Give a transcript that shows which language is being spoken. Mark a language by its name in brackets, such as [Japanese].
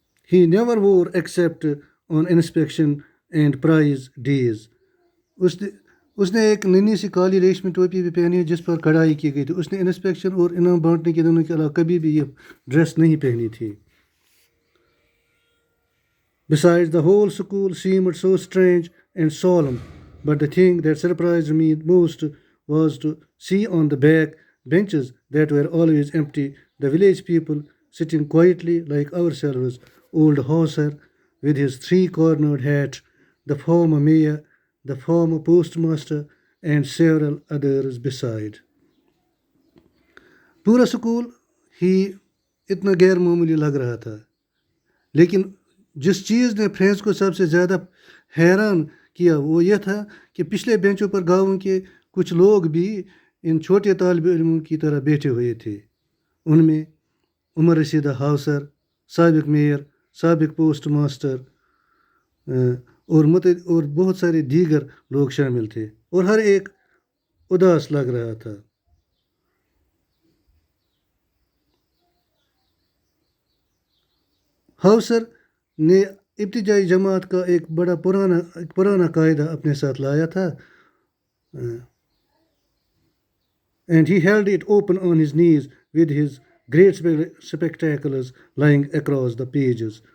[English] He never wore except on inspection and prize days. [Urdu] اس نے ایک ننھی سی کالی ریشمی ٹوپی بھی پہنی جس پر کڑھائی کی گئی تھی. اس نے انسپیکشن اور انعام بانٹنے کے دنوں کے علاوہ کبھی بھی یہ ڈریس نہیں پہنی تھی. [English] Besides, the whole school seemed so strange and solemn, but the thing that surprised me most was to see on the back benches that were always empty the village people sitting quietly like ourselves. Old Hauser with his three-cornered hat, the former mayor, the former postmaster, and several others beside. [Urdu] پورا school ہی اتنا غیر معمولی لگ رہا تھا، لیکن جس چیز نے فرینچ کو سب سے زیادہ حیران کیا وہ یہ تھا کہ پچھلے بینچوں پر گاؤں کے کچھ لوگ بھی ان چھوٹے طالب علموں کی طرح بیٹھے ہوئے تھے. ان میں عمر رسیدہ ہاؤسر، سابق میئر، سابق پوسٹ ماسٹر اور بہت سارے دیگر لوگ شامل تھے، اور ہر ایک اداس لگ رہا تھا. ہاؤسر نے ابتدائی جماعت کا ایک پرانا قاعدہ اپنے ساتھ لایا تھا. [English] And he held it open on his knees with his great spectacles lying across the pages.